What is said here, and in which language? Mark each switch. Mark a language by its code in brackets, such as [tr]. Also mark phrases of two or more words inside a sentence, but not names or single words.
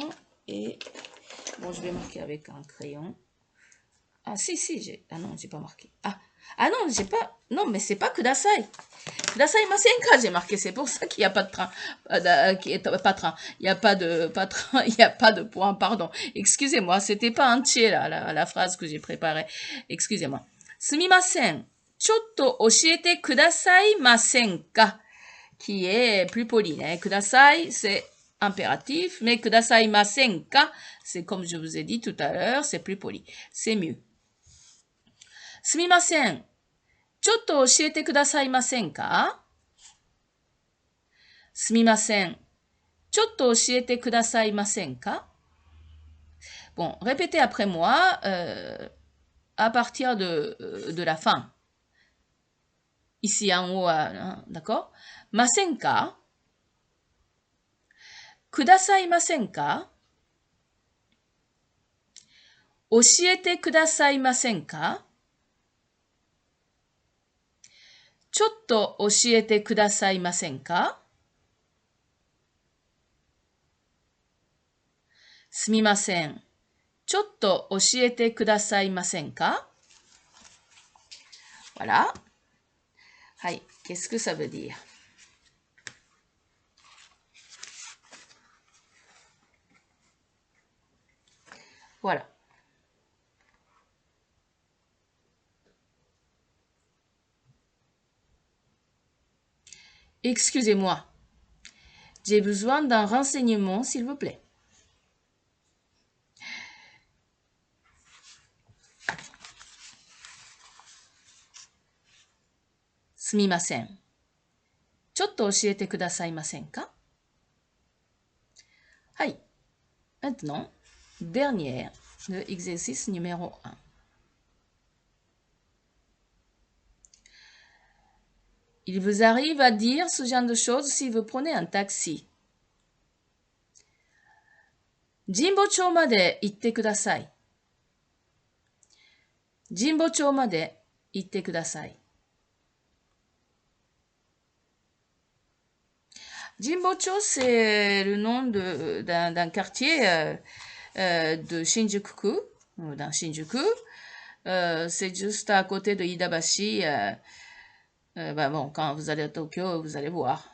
[fr] Et bon, je vais marquer avec un crayon. Ah si, j'ai... Ah non, j'ai pas marqué. Ah non, j'ai pas... Non, mais c'est pas kudasai. [ja] くださいませんか, [fr] j'ai marqué. C'est pour ça qu'il n'y a pas de train. Pas train. Il n'y a pas de... Pas train. Il n'y a pas de point, pardon. Excusez-moi, c'était pas entier, là, la phrase que j'ai préparée. Excusez-moi. [ja] すみません。ちょっと教えてくださいませんか. [fr] Qui est plus poli. Hein. Kudasai, c'est impératif, mais [ja] くださいませんか, [fr] c'est comme je vous ai dit tout à l'heure, c'est plus poli. C'est mieux. [ja] すみません。ちょっと教えてくださいませんか？すみません。ちょっと教えてくださいませんか？ [fr] Bon, répétez après moi à partir de la fin. Ici en haut, hein, d'accord? [ja] ませんか？くださいませんか？教えてくださいませんか？ちょっと教えてくださいませんか？すみません。ちょっと教えてくださいませんか？ [fr] Voilà. はい。Qu'est-ce que ça veut dire? Voilà. Excusez-moi. J'ai besoin d'un renseignement, s'il vous plaît. [ja] すみません。ちょっと教えてくださいませんか？ [fr] はい。Maintenant, dernière, le exercice numéro 1. Il vous arrive à dire ce genre de choses si vous prenez un taxi. [ja] 神保町まで行ってください。神保町まで行ってください。 [fr] Jinbocho, c'est le nom d'un quartier de Shinjuku, d'un Shinjuku. C'est juste à côté de Iidabashi. Bon, quand vous allez à Tokyo, vous allez voir.